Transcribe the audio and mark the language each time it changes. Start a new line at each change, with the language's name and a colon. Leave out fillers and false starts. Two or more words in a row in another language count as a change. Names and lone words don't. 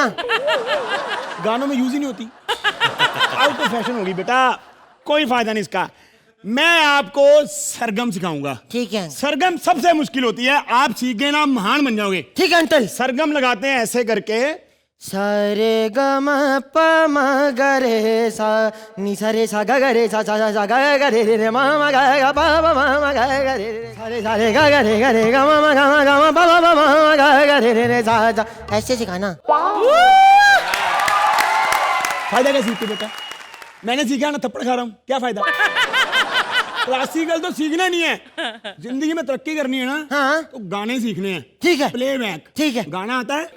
Hindi: गानों में यूज ही नहीं होती। आउट ऑफ फैशन होगी बेटा, कोई फायदा नहीं इसका। मैं आपको सरगम सिखाऊंगा। ठीक है। सरगम सबसे मुश्किल होती है, आप सीख गए ना महान बन जाओगे। ठीक है अंकल। सरगम लगाते हैं ऐसे करके। सारे ग म प म ग रे सा नि सा रे सा ग रे सा सा सा ग ग रे रे म म ग ग प प म म ग ग रे रे सारे सारे ग ग रे ग म म ग म प प म म ग ग रे रे सा सा। ऐसे सिखाना। फायदा क्या सीखते बेटा? मैंने सीखा ना, थप्पड़ खा रहा हूँ, क्या फायदा? क्लासिकल तो सीखना नहीं है, जिंदगी में तरक्की करनी है ना। हाँ। तो गाने सीखने हैं। ठीक है। प्लेबैक। ठीक है। गाना आता है?